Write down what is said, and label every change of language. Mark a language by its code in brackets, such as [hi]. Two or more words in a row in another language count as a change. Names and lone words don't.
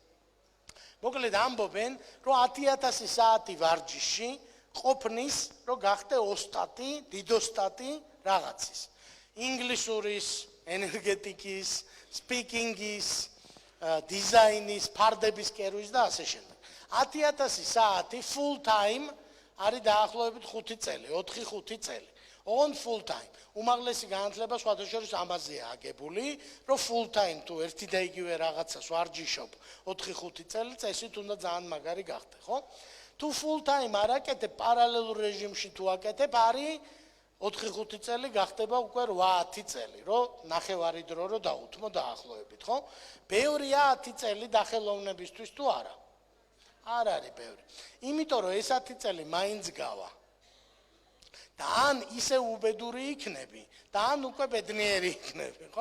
[ka] მოკლედ ამბობენ, რომ 10000 საათი ვარჯიში ყოფნის, რომ გახდე ოსტატი, დიდოსტატი რაღაცის. ინგლისურის, ენერგეტიკის, სპიკინგის, დიზაინის, ფარდების კერვის და ასე შემდეგ. 10,000 საათი [en] full time [ka] არის დაახლოებით 5 წელი, 4-5 წელი. [en] On full time. [ka] უმაღლესი განათლება სხვადასხვა ამაზეა აგებული, რომ [en] full time [ka] თუ ერთი და იგივე რაღაცას ვარჯიშობ 4-5 წელი წესით უნდა ძალიან მაგარი გახდე, ხო? თუ [en] full time [ka] არ აკეთებ, პარალელურ რეჟიმში თუ აკეთებ, არის 4-5 წელი გახდება უკვე 8-10 წელი, რომ ნახევარი დრო რო დაუთმო დაახლოებით, ხო? ბევრია 10 წელი დახელოვნებისთვის თუ არა? არ არის ბევრი. იმიტომ რომ ეს 10 წელი მაინც გავა. და ან ისე უბედური იქნები, და ან უკვე ბედნიერი იქნები, ხო?